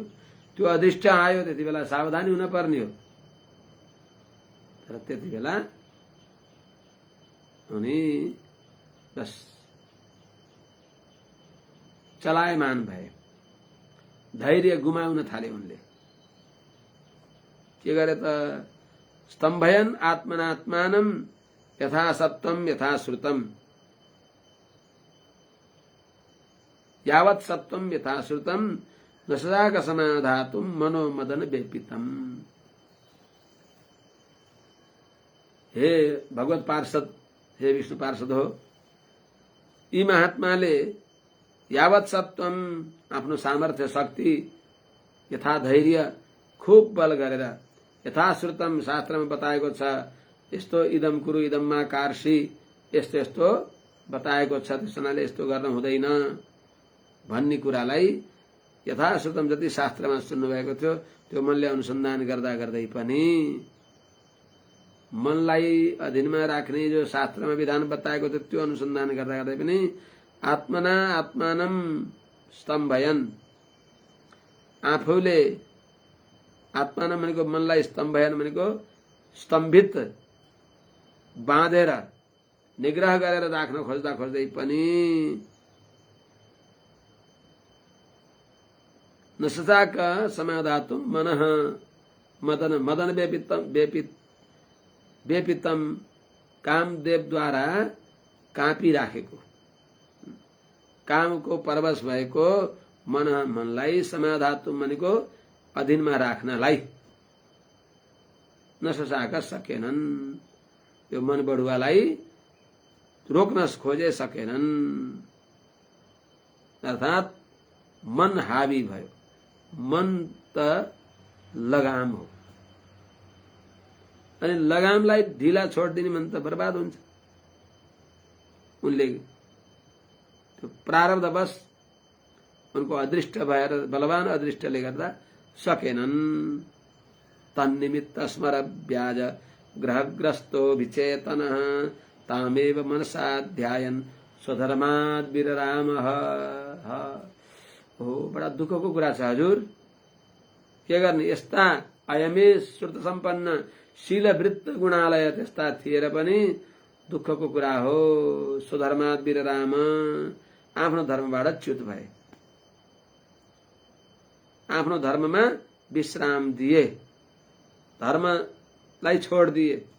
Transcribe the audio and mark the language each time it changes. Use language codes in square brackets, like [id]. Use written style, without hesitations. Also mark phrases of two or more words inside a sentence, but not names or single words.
[ne] त्यो अदृष्ट आयो, त्यति बेला सावधानी हुन पर्ने हो। तर त्यति बेला उनी बस चलायमान भए, धैर्य गुमाउन थाले उनले। के गरे त? [sa] स्तम्भयन् आत्मनात्मानं यथा सत्वं यथा श्रुतम्, यावत् सत्वं यथा श्रुतम् न सजाक समाधातुं मनोमदन व्यपितम्। [ne] हे भगवत पार्षद, हे विष्णु पार्षद हो, यी महात्माले [sa] यावत् सत्वम [ne] आफ्नो सामर्थ्य शक्ति, यथा धैर्य खूब बल गरेर, [sa] यथा श्रुतम [ne] शास्त्रमा बताएको छ, यस्तो [sa] इदम कुरु इदममा कार्षि, [ne] यस्तो यस्तो बताएको छ, त्यसैले यस्तो गर्न हुँदैन भन्ने कुरालाई यथाश्रुतम जति शास्त्रमा सुन्नुभएको थियो त्यो मनले अनुसन्धान गर्दा गर्दै पनि, मनलाई अधीनमा राख्ने जो शास्त्रमा विधान बताएको थियो त्यो अनुसन्धान गर्दा गर्दै पनि [sa] आत्मना आत्मानम स्तम्भयन्, [ne] आफूले आत्मानम भनेको मनलाई, स्तम्भयन् भनेको स्तम्भित, बाँधेर निग्रह गरेर राख्न खोज्दा खोज्दै पनि [sa] नसजाक समाधातुं मनः मदन व्यपितम, [ne] कामदेवद्वारा काँपिराखेको, कामको परवश भएको मनलाई समाधातुं भनेको अधीनमा राख्नलाई नसजाक सकेनन्, यो मन बढुवालाई रोक्न खोजे सकेनन्। अर्थात मन हावी भयो। मन त लगाम हो, अनि लगामलाई ढिला छोडिदिने मन त बर्बाद हुन्छ। उनले त्यो प्रारब्धवश उनको अदृष्ट भएर, बलवान अदृष्टले गर्दा सकेनन्। [sa] तन्निमित्त स्मर व्याज ग्रहग्रस्तो विचेतनः तामेव मनसा ध्यायन् स्वधर्माद् विररामः। [ne] हो, बडा दुःखको कुरा छ हजुर। के गर्ने? यस्ता [sa] अयमे श्रुत सम्पन्न शीलवृत्त गुणालय [ne] त्यस्ता थिएर पनि दुःखको कुरा हो। [sa] स्वधर्माद् विरराम, [ne] आफ्नो धर्मबाट च्युत भए, आफ्नो धर्ममा विश्राम दिए, धर्मलाई छोड दिए।